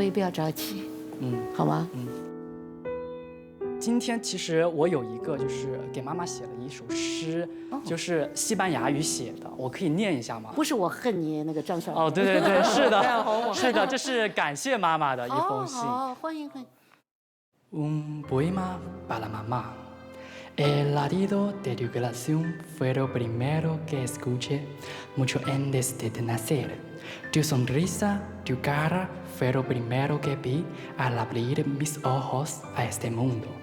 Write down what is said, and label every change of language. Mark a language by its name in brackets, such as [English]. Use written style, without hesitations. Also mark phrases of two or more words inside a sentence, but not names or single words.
[Chinese] 所以不要着急，好吗？今天其实我有一个就是给妈妈写了一首诗，就是西班牙语写的，我可以念一下吗？不是我恨你那个张小哦，对对对，是的，是的，这是感谢妈妈的一封信。好，欢迎欢迎。 [Spanish] Un poema para mamá. El latido de tu corazón fue lo primero que escuché mucho antes de nacer. Tu sonrisa, tu cara fue lo primero que vi al abrir mis ojos a este mundo.